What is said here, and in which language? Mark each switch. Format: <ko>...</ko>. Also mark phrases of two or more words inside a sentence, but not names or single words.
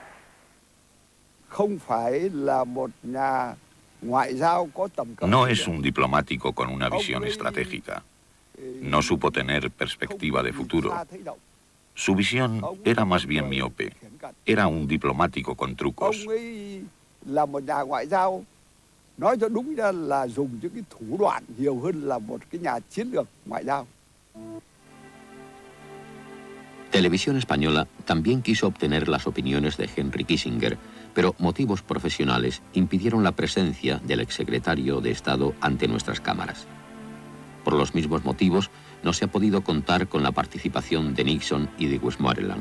<es>No es un diplomático con una visión estratégica. No supo tener perspectiva de futuro. Su visión era más bien miope. Era un diplomático con trucos.</es> <vi>Nói cho đúng ra là dùng những cái thủ đoạn nhiều hơn là một cái nhà chiến lược ngoại giao.</vi> <es>Televisión Española también quiso obtener las opiniones de Henry Kissinger, pero motivos profesionales impidieron la presencia del exsecretario de Estado ante nuestras cámaras. Por los mismos motivos, no se ha podido contar con la participación de Nixon y de Westmoreland.</es>